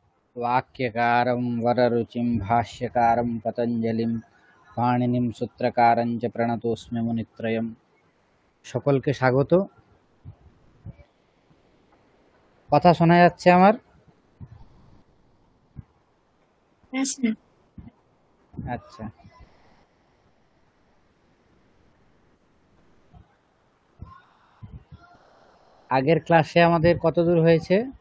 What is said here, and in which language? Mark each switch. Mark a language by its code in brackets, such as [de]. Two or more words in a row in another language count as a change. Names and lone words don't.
[sa] वाक्यकारं वररुचिं भाष्यकारं पतञ्जलिं पाणिनिं सूत्रकारं च प्रणतोऽस्मि मुनित्रयम्। [bn] সকলকে স্বাগত। কথা শোনা যাচ্ছে আমার? আচ্ছা, আগের ক্লাসে আমাদের কত দূর হয়েছে?